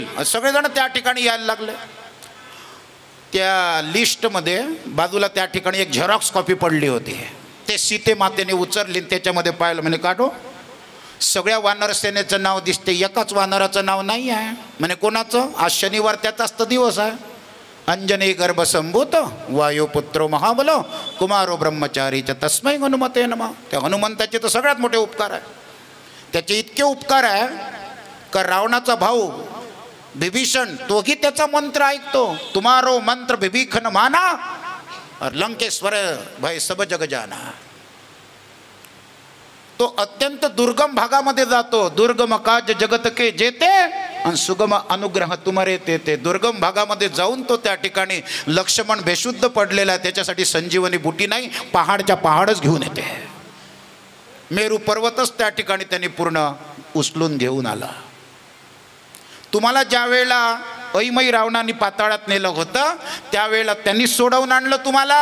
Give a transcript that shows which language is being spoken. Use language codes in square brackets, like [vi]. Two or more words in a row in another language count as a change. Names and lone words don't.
[mr] सगळेजण त्या ठिकाणी यायला लागले. त्या लिस्टमध्ये बाजूला त्या ठिकाणी एक [en] xerox copy [mr] पडली होती. ते सीते मातेने उचलली, त्याच्यामध्ये पाहिलं, म्हणे काढो, सगळ्या वानर सेनेचं नाव दिसते, एकाच वानराचं नाव नाही आहे. म्हणे कोणाचं? आज शनिवार, त्याचाच तर दिवस आहे. [sa] अंजनी गर्भसंभूत वायुपुत्रो महाबल कुमारो ब्रह्मचारी च तस्मै हनुमते नमः. [mr] त्या हनुमंताचे तर सगळ्यात मोठे उपकार आहे. त्याचे इतके उपकार आहे का रावणाचा भाऊ विभीषण तोही त्याचा मंत्र ऐकतो. [awa] तुम्हारो मंत्र विभीषण माना और लंकेश्वर भय सब जग जाना. [mr] तो अत्यंत दुर्गम भागामध्ये जातो. [awa] दुर्गम काज जगत के जेते आणि सुगम अनुग्रह तुमरे ते. [mr] दुर्गम भागामध्ये जाऊन तो त्या ठिकाणी लक्ष्मण बेशुद्ध पडलेला आहे, त्याच्यासाठी संजीवनी बुटी नाही, पहाडच्या पहाडच घेऊन येते. मेरू पर्वतच त्या ठिकाणी त्यांनी पूर्ण उचलून घेऊन आला. तुम्हाला ज्या वेळेला ऐमई रावणाने पाताळात नेलं होतं त्यावेळेला त्यांनी सोडवून आणलं तुम्हाला.